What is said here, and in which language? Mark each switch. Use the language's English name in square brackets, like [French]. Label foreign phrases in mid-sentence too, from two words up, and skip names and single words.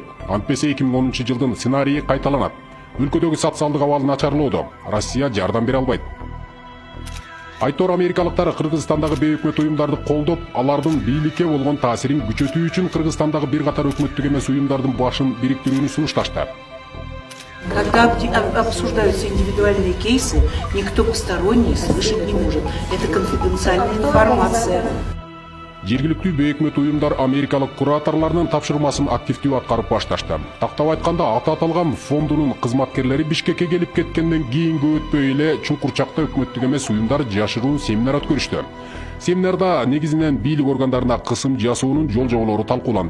[Kyrgyz] Антпесе 2010-жылдын сценарийи кайталанат. Өлкөдөгү социалдык абал начарлоодо. Россия жардам бере албайт. Айтор америкалыктар Кыргызстандагы бейөкмөт уюмдарды колдоп, алардын бийликке болгон таасирин күчөтүү үчүн Кыргызстандагы бир катар өкмөттүк эмес уюмдардын башын бириктирүүнү сунушташты. [Russian] Когда обсуждаются индивидуальные кейсы, никто посторонний слышать не может. Это конфиденциальная информация. [Kyrgyz] Жергиликтүү бейөкмөт уюмдар америкалык кураторлордун тапшырмасын активдүү аткарып башташты. Тактап айтканда, аты аталган фондунун кызматкерлери Бишкекке келип кеткенден кийин көп өтпөй эле чуңкурчакта өкмөттүк эмес уюмдар жашыруун семинар өткөрүштү. Семинарда негизинен бийлик органдарына кысым жасоонун жол жоболору талкууланды.